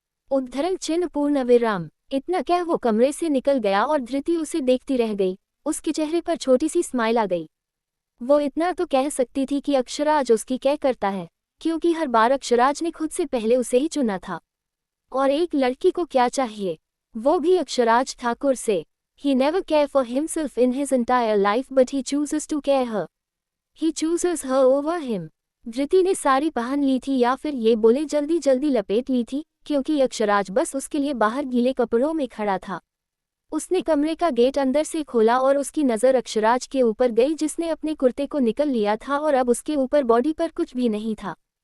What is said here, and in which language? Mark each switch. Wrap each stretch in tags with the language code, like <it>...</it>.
<hi>उद्धरण चिन्ह पूर्ण विराम। इतना कह वो कमरे से निकल गया और धृति उसे देखती रह गई। उसके चेहरे पर छोटी सी स्माइल आ गई। वो इतना तो कह सकती थी कि अक्षराज उसकी क्या करता है, क्योंकि हर बार अक्षराज ने खुद से पहले उसे ही चुना था। और एक लड़की को क्या चाहिए, वो भी अक्षराज ठाकुर से।</hi> <en>He never cared for himself in his entire life, but he chooses to care her. He chooses her over him.</en> <hi>धृति ने साड़ी पहन ली थी, या फिर ये बोले जल्दी जल्दी लपेट ली थी, क्योंकि अक्षराज बस उसके लिए बाहर गीले कपड़ों में खड़ा था। उसने कमरे का गेट अंदर से खोला और उसकी नज़र अक्षराज के ऊपर गई, जिसने अपने कुर्ते को निकल लिया था और अब उसके ऊपर बॉडी पर कुछ भी नहीं था।</hi>